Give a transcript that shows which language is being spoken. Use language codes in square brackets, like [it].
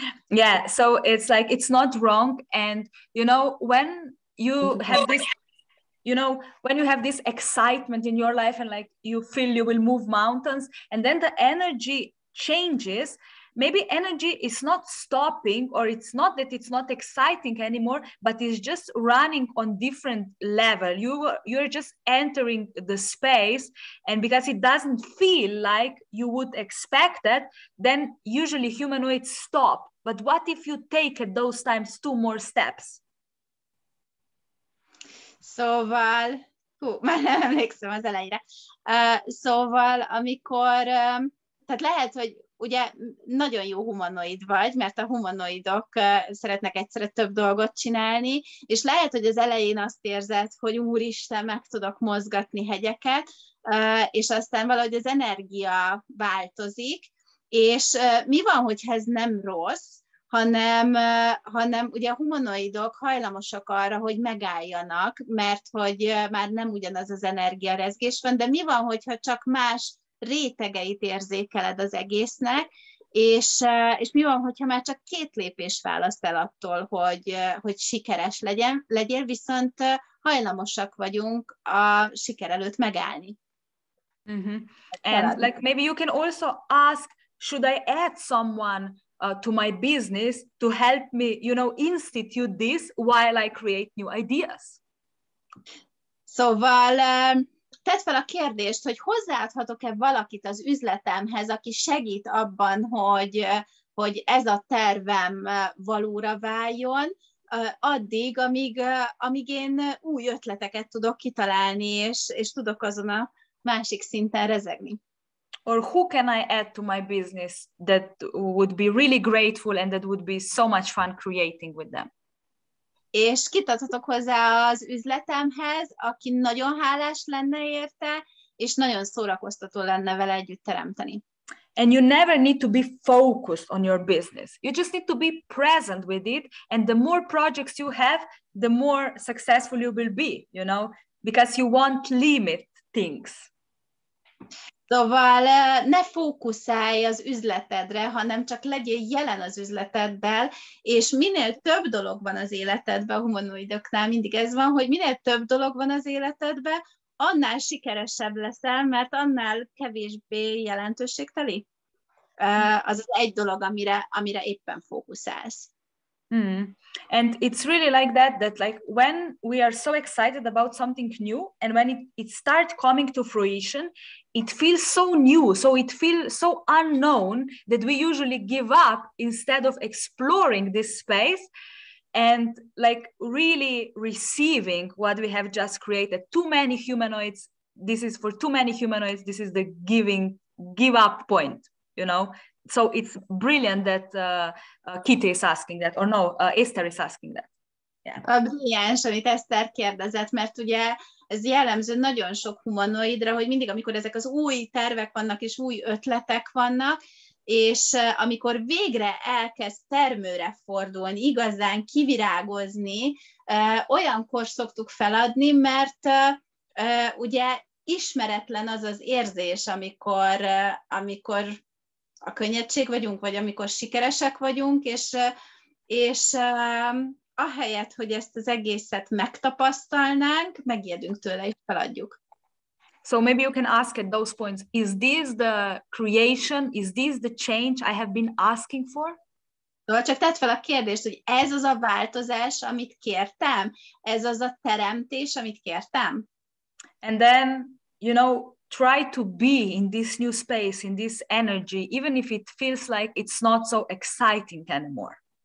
[en] Yeah, so it's like, it's not wrong. And, you know, when you have this, you know, when you have this excitement in your life and like you feel you will move mountains and then the energy changes, maybe energy is not stopping, or it's not that it's not exciting anymore, but it's just running on different level. You're just entering the space, and because it doesn't feel like you would expect that, then usually humanoids stop. But what if you take at those times 2 more steps? [hu] Szóval, már nem emlékszem az elejére. Szóval, amikor, tehát lehet, hogy ugye nagyon jó humanoid vagy, mert a humanoidok szeretnek egyszerre több dolgot csinálni, és lehet, hogy az elején azt érzed, hogy úristen, meg tudok mozgatni hegyeket, és aztán valahogy az energia változik, és mi van, hogyha ez nem rossz, hanem ugye a humanoidok hajlamosak arra, hogy megálljanak, mert hogy már nem ugyanaz az energiarezgés van, de mi van, hogyha csak más rétegeit érzékeled az egésznek, és mi van, hogyha már csak 2 lépés választ el attól, hogy sikeres legyél, viszont hajlamosak vagyunk a siker előtt megállni. Mm-hmm. [en] And like maybe you can also ask, should I add someone to my business to help me, you know, institute this while I create new ideas? [hu] Szóval tedd fel a kérdést, hogy hozzáadhatok-e valakit az üzletemhez, aki segít abban, hogy ez a tervem valóra váljon, addig, amíg én új ötleteket tudok kitalálni, és tudok azon a másik szinten rezegni. [en] Or who can I add to my business that would be really grateful and that would be so much fun creating with them? [hu] És kit adhatok hozzá az üzletemhez, aki nagyon hálás lenne érte, és nagyon szórakoztató lenne vele együtt teremteni. [en] And you never need to be focused on your business. You just need to be present with it. And the more projects you have, the more successful you will be, you know, because you won't limit things. [hu] Szóval ne fókuszálj az üzletedre, hanem csak legyél jelen az üzleteddel, és minél több dolog van az életedben, a humanoidoknál mindig ez van, hogy minél több dolog van az életedben, annál sikeresebb leszel, mert annál kevésbé jelentőségteli. Az az egy dolog, amire éppen fókuszálsz. [en] And it's really like that like when we are so excited about something new and when it starts coming to fruition, it feels so new, so it feels so unknown that we usually give up instead of exploring this space and like really receiving what we have just created. Too many humanoids, this is for too many humanoids, this is the give up point, you know. So it's brilliant that Kitty is asking that, or no, Esther is asking that. Yeah. [hu] A brilliáns, amit Eszter kérdezett, mert ugye ez jellemző nagyon sok humanoidra, hogy mindig, amikor ezek az új tervek vannak, és új ötletek vannak, és amikor végre elkezd termőre fordulni, igazán kivirágozni, olyankor szoktuk feladni, mert ugye ismeretlen az az érzés, amikor a könnyedség vagyunk, vagy amikor sikeresek vagyunk, és ahelyett, hogy ezt az egészet megtapasztalnánk, megijedünk tőle, és feladjuk. [en] So maybe you can ask at those points, is this the creation? Is this the change I have been asking for? [hu] Szóval csak tedd fel a kérdést, hogy ez az a változás, amit kértem? Ez az a teremtés, amit kértem? [en] And then, you know, try to be in this new space, in this energy, even if it feels like it's not so exciting anymore.